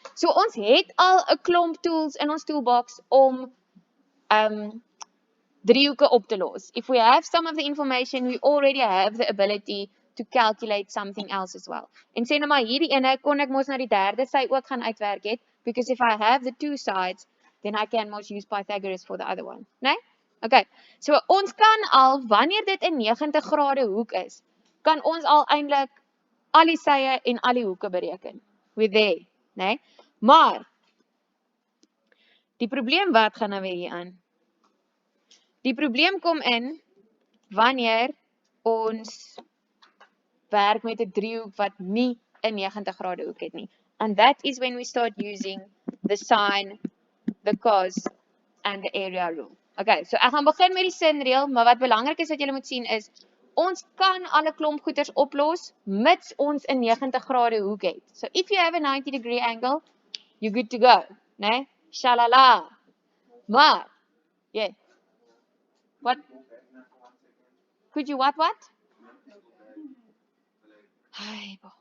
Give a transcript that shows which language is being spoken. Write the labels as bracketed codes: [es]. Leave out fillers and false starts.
[af] So ons het al 'n klomp tools in ons toolbox om driehoeke op te los. [en] If we have some of the information, we already have the ability to calculate something else as well. [af] En sê nou maar hierdie ene kon ek mos na die derde sy ook gaan uitwerk het, [en] because if I have the two sides, then I can mos use Pythagoras for the other one, [af] né? Okay. So ons kan al, wanneer dit 'n 90 grade hoek is, kan ons al eintlik al die sye en al die hoeke bereken. [en] We're there, [af] né? Maar die probleem wat gaan nou weer hier aan? Die probleem kom in wanneer ons werk met 'n driehoek wat nie 'n 90 grade hoek het nie. [en] And that is when we start using the sine, the cos and the area rule. [af] Okay, so ek gaan begin met die sinreël, maar wat belangrik is wat julle moet sien is ons kan alle klomp goeters oplos mits ons 'n 90 grade hoek het. [en] So if you have a 90-degree angle, you're good to go, né? Shalala. Maar yeah. What? Could you what? Hi.